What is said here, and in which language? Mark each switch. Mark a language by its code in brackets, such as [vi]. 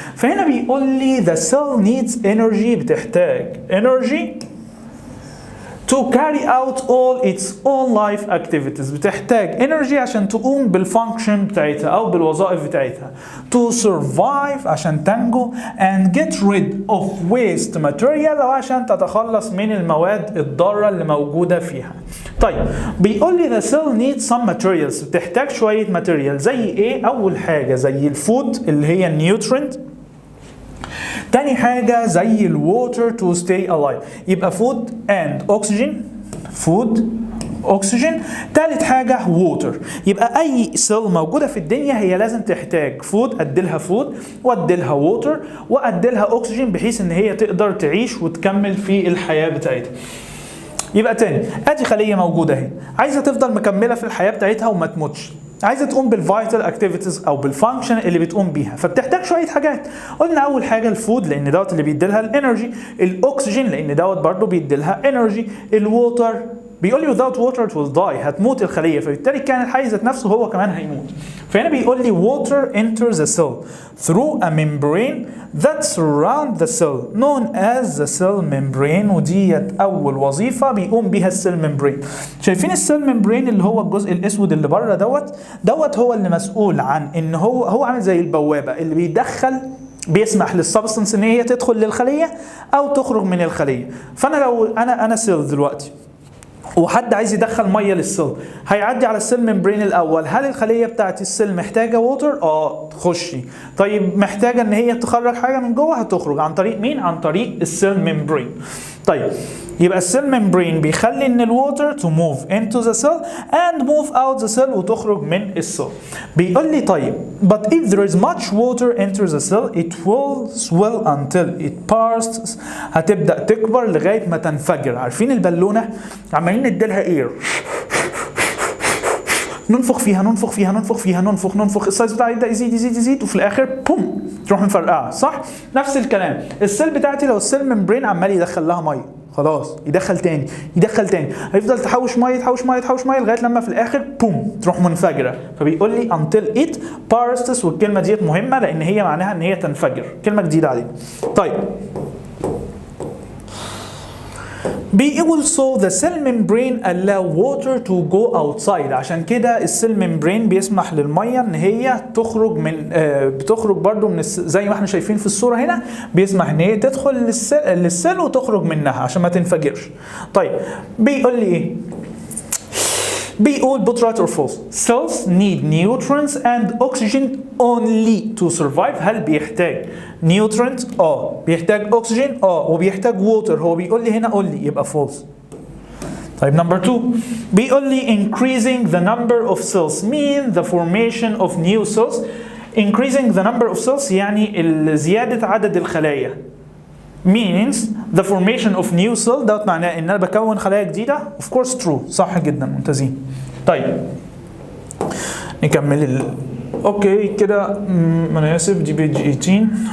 [ar] فهنا بيقول لي [en] the cell needs energy، بتحتاج energy to carry out all its own life activities، بتحتاج energy [ar] عشان تقوم بالفانكشن بتاعتها أو بالوظائف بتاعتها. [en] to survive [ar] عشان تنجو [en] and get rid of waste material [ar] أو عشان تتخلص من المواد الضارة اللي موجودة فيها. طيب بيقول لي [en] the cell needs some materials، [ar] بتحتاج شوية material زي إيه؟ أول حاجة زي الفود اللي هي النيوترينت، تاني حاجة زي الووتر [en] to stay alive، [ar] يبقى [en] food and oxygen، food oxygen. [ar] تالت حاجة water، يبقى أي سيل موجودة في الدنيا هي لازم تحتاج food، أديلها food وأديلها water وأديلها oxygen بحيث إن هي تقدر تعيش وتكمل في الحياة بتاعتها. يبقى تاني ادي خلية موجودة اهي عايزة تفضل مكملة في الحياة بتاعتها وما تموتش، عايزة تقوم بالفيتال اكتيفيتيز او بالفانكشن اللي بتقوم بيها، فبتحتاج شوية حاجات. قلنا اول حاجة الفود لان دوت اللي بيديلها الانرجي، الاكسجين لان دوت برضو بيديلها انرجي، الووتر بيقول لي [en] without water it will die، [ar] هتموت الخلية، فبالتالي كان الحي ذات نفسه هو كمان هيموت. فهنا بيقول لي [en] water enters the cell through a membrane that surround the cell known as the cell membrane، [ar] وديت أول وظيفة بيقوم بيها السيل ممبرين. شايفين السيل ممبرين اللي هو الجزء الأسود اللي بره دوت هو اللي مسؤول عن إن هو عامل زي البوابة اللي بيدخل بيسمح للسبستنس ان هي تدخل للخليه او تخرج من الخليه. فانا لو انا سيل دلوقتي وحد عايز يدخل ميه للسيل، هيعدي على السيل ممبرين الاول. هل الخليه بتاعت السيل محتاجه ووتر؟ تخشي. طيب محتاجه ان هي تخرج حاجه من جوه، هتخرج عن طريق مين؟ عن طريق السيل ممبرين. طيب يبقى السيل ممبرين بيخلي ان الووتر [en] to move into the cell and move out the cell [ar] وتخرج من السيل. بيقول لي طيب [en] but if there is much water enters the cell it will swell until it bursts. [ar] هتبدأ تكبر لغاية ما تنفجر. عارفين البالونة عمالين نديلها اير، ننفخ فيها ننفخ فيها ننفخ فيها ننفخ، السايز بتاعها يبدا يزيد يزيد يزيد وفي الاخر بوم تروح مفرقعه، صح؟ نفس الكلام السيل بتاعتي لو السيل ممبرين عمال يدخل لها ميه، خلاص يدخل تاني يدخل تاني، هيفضل تحوش ميه تحوش ميه تحوش ميه لغايه لما في الاخر بوم تروح منفجره. فبيقول لي [en] until it bursts، [ar] والكلمه ديت مهمه لان هي معناها ان هي تنفجر، كلمه جديده علينا. طيب بيقول [en] so the cell membrane allow water to go outside. [ar] عشان كده السيل ممبرين بيسمح للميه ان هي تخرج من بتخرج برضو من زي ما احنا شايفين في الصوره هنا، بيسمح ان هي تدخل للسيل وتخرج منها عشان ما تنفجرش. طيب بيقول لي ايه؟ بيقول [en] but right or false cells need nutrients and oxygen only to survive. [ar] هل بيحتاج nutrients؟ بيحتاج oxygen وبيحتاج water. هو بيقول لي هنا only، يبقى false. طيب نمبر 2 بيقول لي [en] increasing the number of cells mean the formation of new cells. increasing the number of cells [ar] يعني زيادة عدد الخلايا [en] means the formation of new cell. [ar] ده معناه ان انا بكون خلايا جديده. [en] of course true، [ar] صح جدا، ممتازين. طيب نكمل اوكي كده، انا اسف دي بيج 18.